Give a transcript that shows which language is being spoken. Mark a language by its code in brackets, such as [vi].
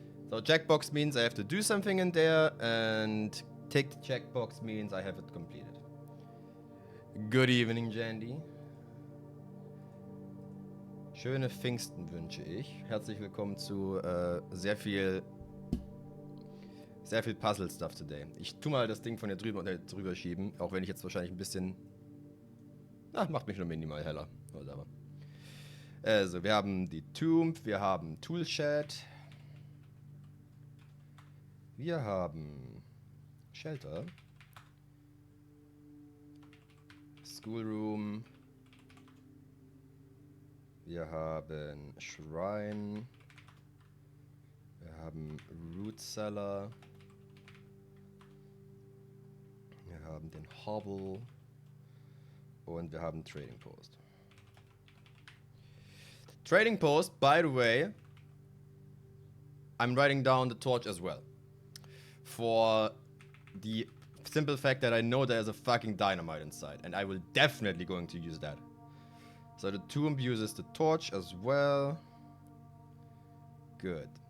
[en] So checkbox means I have to do something in there, and tick the checkbox means I have it completed. Good evening, Jandy. [de] Schöne Pfingsten wünsche ich. Herzlich willkommen zu sehr viel Puzzle-Stuff today. Ich tu mal das Ding von hier drüber schieben, auch wenn ich jetzt wahrscheinlich ein bisschen... macht mich nur minimal heller. Also, wir haben die Tomb, wir haben Toolshed, wir haben Shelter, Schoolroom, wir haben Shrine, wir haben Root Cellar, wir haben den Hovel und wir haben Trading Post. [en] Trading Post, by the way, I'm writing down the torch as well. For the simple fact that I know there's a fucking dynamite inside, and I will definitely going to use that. So the tomb uses the torch as well. Good.